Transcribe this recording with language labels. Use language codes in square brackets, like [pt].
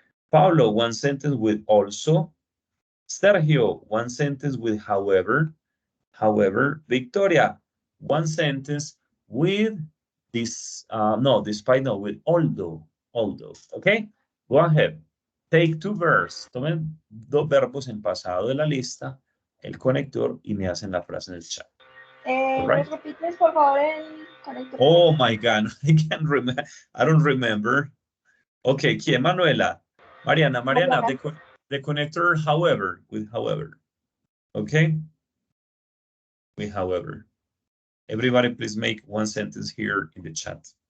[en] Paulo, one sentence with also. Sergio, one sentence with however. Victoria, one sentence with this, no, despite, no, with although, okay? Go ahead. Take two verbs. [es] Tomen dos verbos en pasado de la lista, el conector, y me hacen la frase en el chat. [en] Right. [es] ¿Repites, por favor, el conector? [en] Oh my God, I can't remember. I don't remember. Okay, [es] ¿quién? [en] Manuela. Mariana, the connector, however, with however. Okay? With however. Everybody, please make one sentence here in the chat.